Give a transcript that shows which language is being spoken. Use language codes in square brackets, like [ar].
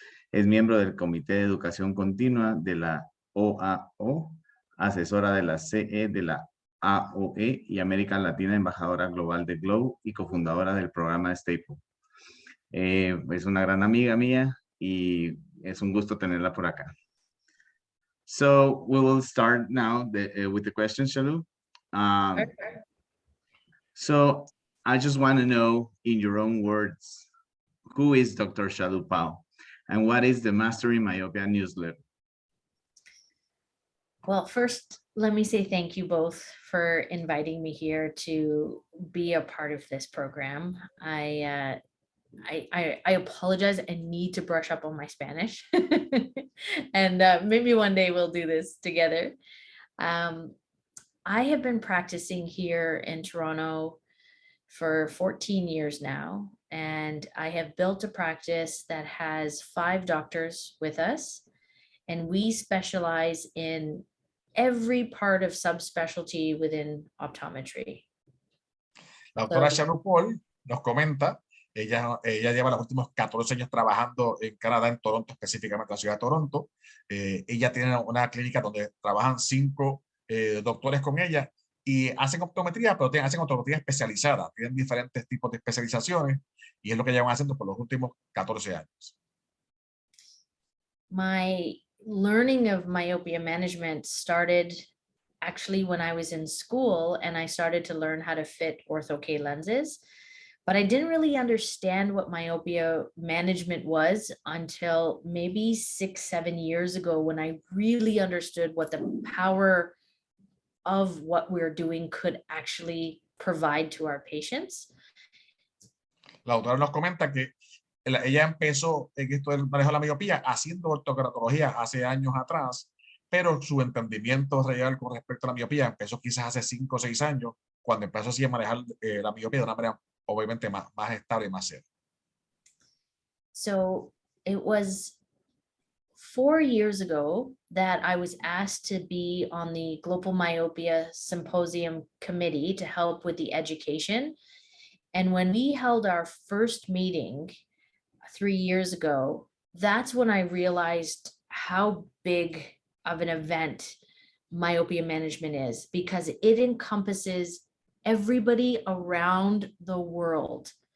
[es] Es miembro del Comité de Educación Continua de la OAO, asesora de la CE de la AOE y América Latina, embajadora global de Glow y cofundadora del programa Staple. Es una gran amiga mía y es un gusto tenerla por acá. [en] So we will start now with the questions, Shalu. So I just want to know, in your own words, who is Dr. Shalu Pal and what is the Master in Myopia newsletter? Well, first, let me say thank you both for inviting me here to be a part of this program. I apologize. I need to brush up on my Spanish, and maybe one day we'll do this together. I have been practicing here in Toronto for 14 years now, and I have built a practice that has 5 doctors with us, and we specialize in every part of subspecialty within optometry. [es] La doctora Shalu Pal nos comenta, ella lleva los últimos 14 años trabajando en Canadá, en Toronto, específicamente en la ciudad de Toronto. Ella tiene una clínica donde trabajan 5 doctores con ella y hacen optometría, pero hacen optometría especializada. Tienen diferentes tipos de especializaciones y es lo que llevan haciendo por los últimos 14 años. [en] My learning of myopia management started actually when I was in school, and I started to learn how to fit orto-k lenses, but I didn't really understand what myopia management was until maybe 6-7 years ago, when I really understood what the power of what we're doing could actually provide to our patients. [es] La doctora nos comenta que ella empezó en esto del manejo de la miopía haciendo ortoqueratología hace años atrás, pero su entendimiento real con respecto a la miopía empezó quizás hace 5 o 6 años, cuando empezó así a manejar la miopía de una manera obviamente más estable y más serio. [en] So it was 4 years ago that I was asked to be on the Global Myopia Symposium Committee to help with the education. And when we held our first meeting 3 years ago, that's when I realized how big of an event myopia management is, because it encompasses everybody around the world.